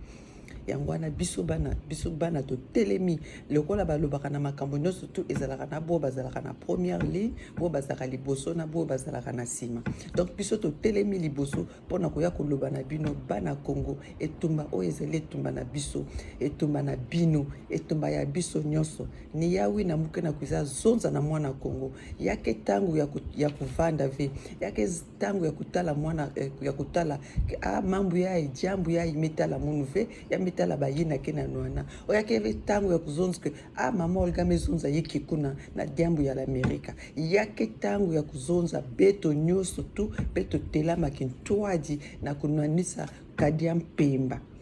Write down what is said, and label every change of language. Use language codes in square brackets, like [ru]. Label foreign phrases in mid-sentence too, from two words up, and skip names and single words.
[ln] Yango wana biso bana totelemi lokola balobaka na makambo nyonso tu ezalaka na bo bazalaka na [fr] première ligne, [ln] bo bazalaka liboso na bo bazalaka na sima. Donc biso totelemi liboso mpona koya koloba na bino bana Congo, etumba oyo ezali etumba na biso, etumba na bino, etumba ya biso nyonso. [ktu] Ni yawi na muke na kuiza zonza na mwana Congo, yake tangu ya kuvanda ve, yake tangu ya kutala mwana ya kutala mambu ya jambu ya imetala munu ve ya metala bayina ke na noana oyake tangu ya kuzonza ke mama Olga mezonza yiki kuna na jambu ya l'Amerika, yake tangu ya kuzonza beto nyonso tu beto telama kintwaji na kunanisa kadia mpemba